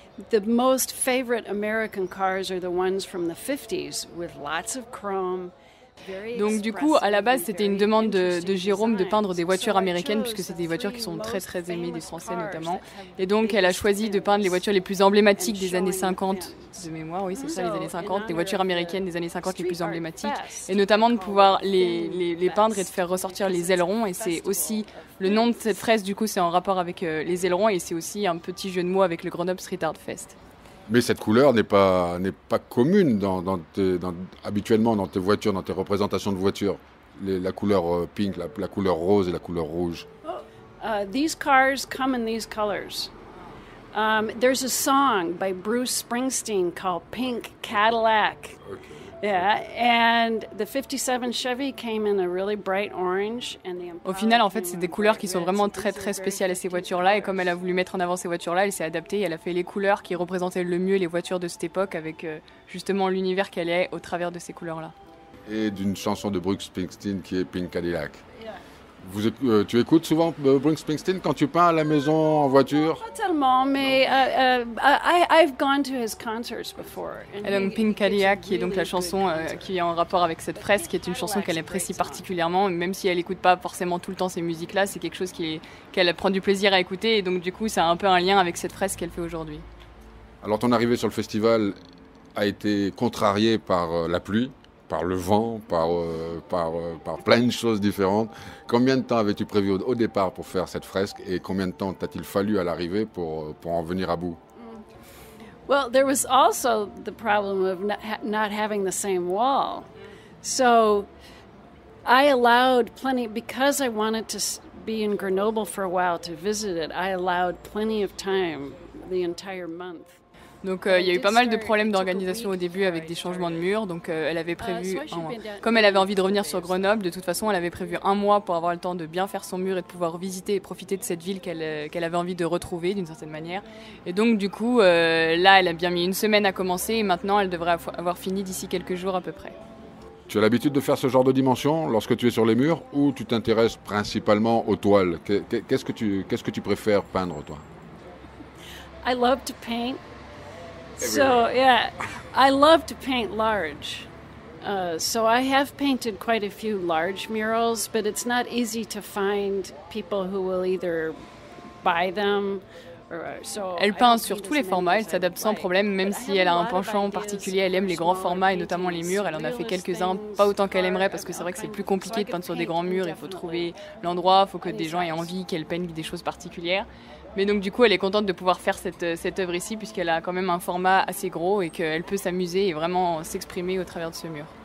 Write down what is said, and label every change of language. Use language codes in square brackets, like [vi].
[en] The most favorite American cars are the ones from the 50s with lots of chrome. [fr] Donc du coup, à la base, c'était une demande de Jérôme de peindre des voitures américaines, puisque c'est des voitures qui sont très très aimées des Français notamment. Et donc elle a choisi de peindre les voitures les plus emblématiques des années 50, de mémoire, oui c'est ça, les années 50, les voitures américaines des années 50 les plus emblématiques. Et notamment de pouvoir les peindre et de faire ressortir les ailerons. Et c'est aussi, le nom de cette fresque du coup c'est en rapport avec les ailerons, et c'est aussi un petit jeu de mots avec le Grenoble Street Art Fest. Mais cette couleur n'est pas commune habituellement dans tes voitures, dans tes représentations de voitures. La couleur pink, la couleur rose et la couleur rouge. [en] These cars come in these colors. There's a song by Bruce Springsteen called Pink Cadillac. Okay. Yeah, and the 57 Chevy came in a really bright orange. [fr] Au final, en fait, c'est des couleurs qui sont vraiment très très spéciales à ces voitures-là, et comme elle a voulu mettre en avant ces voitures-là, elle s'est adaptée et elle a fait les couleurs qui représentaient le mieux les voitures de cette époque, avec justement l'univers qu'elle est au travers de ces couleurs-là. Et d'une chanson de Bruce Springsteen qui est Pink Cadillac. Tu écoutes souvent Bruce Springsteen quand tu peins à la maison, en voiture? Pas tellement, mais [en] I've gone to his concerts before. [fr] Et donc Pink Cadillac, qui est donc la chanson qui est en rapport avec cette fresque, qui est une chanson qu'elle apprécie particulièrement, même si elle n'écoute pas forcément tout le temps ces musiques-là, c'est quelque chose qu'elle prend du plaisir à écouter, et donc du coup ça a un peu un lien avec cette fresque qu'elle fait aujourd'hui. Alors ton arrivée sur le festival a été contrariée par la pluie, par le vent, par plein de choses différentes. Combien de temps avais-tu prévu au départ pour faire cette fresque, et combien de temps t'a-t-il fallu à l'arrivée pour en venir à bout? [en] Well, there was also the problem of not having the same wall. So I allowed plenty, because I wanted to be in Grenoble for a while to visit it, I allowed plenty of time, the entire month. [fr] Donc il y a eu pas mal de problèmes d'organisation au début avec des changements de murs, donc elle avait prévu un mois. Comme elle avait envie de revenir sur Grenoble, de toute façon elle avait prévu un mois pour avoir le temps de bien faire son mur et de pouvoir visiter et profiter de cette ville qu'elle avait envie de retrouver d'une certaine manière. Et donc du coup là elle a bien mis une semaine à commencer, et maintenant elle devrait avoir fini d'ici quelques jours à peu près. Tu as l'habitude de faire ce genre de dimension lorsque tu es sur les murs, ou tu t'intéresses principalement aux toiles? Qu'est-ce que tu préfères peindre, toi? [en] I love to paint. So, yeah, I love to paint large. So I have painted quite a few large murals, but it's not easy to find people who will either buy them [fr] Elle peint sur tous les formats, elle s'adapte sans problème, même si elle a un penchant particulier, elle aime les grands formats et notamment les murs. Elle en a fait quelques-uns, pas autant qu'elle aimerait parce que c'est vrai que c'est plus compliqué de peindre sur des grands murs, il faut trouver l'endroit, il faut que des gens aient envie qu'elle peigne des choses particulières. Mais donc du coup, elle est contente de pouvoir faire cette œuvre ici puisqu'elle a quand même un format assez gros et qu'elle peut s'amuser et vraiment s'exprimer au travers de ce mur.